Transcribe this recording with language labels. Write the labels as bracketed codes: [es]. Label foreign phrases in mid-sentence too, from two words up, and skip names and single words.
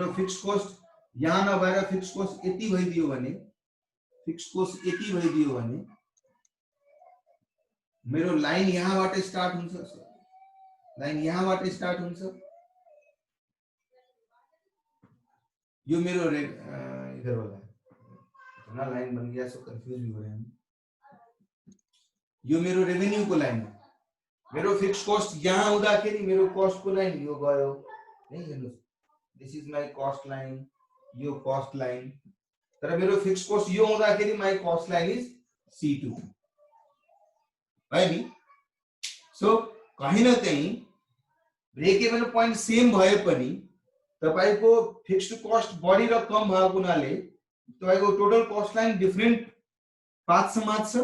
[ne] मेरो [en] fix cost [ne] यहाँ नभएर [en] fix cost [ne] यति भइदियो भने, [en] fix cost [ne] यति भइदियो भने मेरो लाइन यहाँबाट स्टार्ट हुन्छ, लाइन यहाँबाट स्टार्ट हुन्छ। यो मेरो [hi] इधर वाला ना लाइन बन गया, सो कंफ्यूज भी हो रहे हैं। [ne] यो मेरो रेभेन्यू को लाइन हो, मेरो [en] fix cost [ne] यहाँ हुँदाखेरि मेरो कस्ट को लाइन यो गयो है। हेर्नुस्, [en] this is my cost line, यो cost line. [ne] तर मेरो [en] fix cost [ne] यो हुँदाखेरि [en] my cost line is C2 [ne] है नि। सो [hi] कहीं न कहीं [en] break even point same [ne] भए पनि तपाईको [en] fixed cost [ne] बढी र कम भएको हुनाले तपाईको [en] total cost line different [ne] पाथसमा छ।